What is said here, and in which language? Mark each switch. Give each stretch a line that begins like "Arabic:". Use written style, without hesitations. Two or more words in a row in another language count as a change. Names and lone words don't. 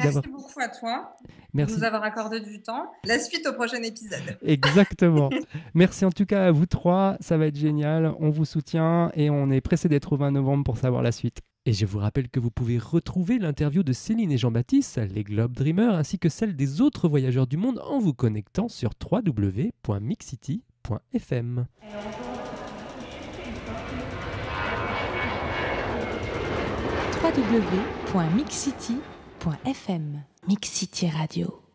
French: beaucoup à toi de nous avoir accordé du temps. La suite au prochain épisode. Exactement. Merci en tout cas à vous trois, ça va être génial. On vous soutient et on est pressé d'être au 20 novembre pour savoir la suite. Et je vous rappelle que vous pouvez retrouver l'interview de Céline et Jean-Baptiste, les Globe Dreamers, ainsi que celle des autres voyageurs du monde en vous connectant sur www.mixcity.fm. www.mixcity.fm. Mix City Radio.